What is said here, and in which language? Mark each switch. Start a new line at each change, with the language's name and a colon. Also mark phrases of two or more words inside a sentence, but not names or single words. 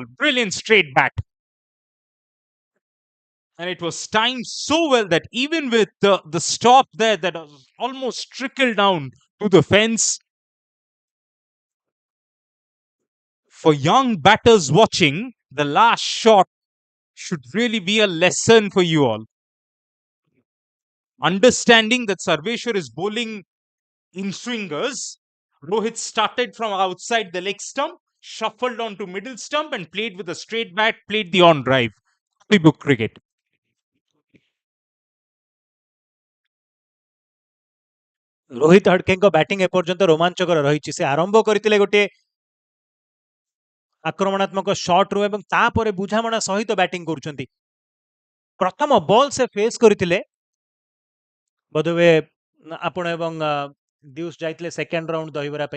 English: Brilliant straight bat. And it was timed so well that even with the stop there that was almost trickled down to the fence, for young batters watching, the last shot should really be a lesson for you all. Understanding that Sarveshwar is bowling in swingers, Rohit started from outside the leg stump, shuffled onto middle stump, and played with a straight bat, played the on drive. Book cricket.
Odia: ରୋହିତ ହଡକେଙ୍କ ବ୍ୟାଟିଂ ଏପର୍ଯ୍ୟନ୍ତ ରୋମାଞ୍ଚକର ରହିଛି। ସେ ଆରମ୍ଭ କରିଥିଲେ ଗୋଟିଏ ଆକ୍ରମଣାତ୍ମକ ସଟ୍ରୁ ଏବଂ ତାପରେ ବୁଝାମଣା ସହିତ ବ୍ୟାଟିଂ କରୁଛନ୍ତି। ପ୍ରଥମ ବଲ୍ ସେ ଫେସ୍ କରିଥିଲେ, ବୋଧହୁଏ ଆପଣ ଏବଂ ଦିଉଷ ଯାଇଥିଲେ
English: second round
Odia: ଦହିବରା ପାଇଁ।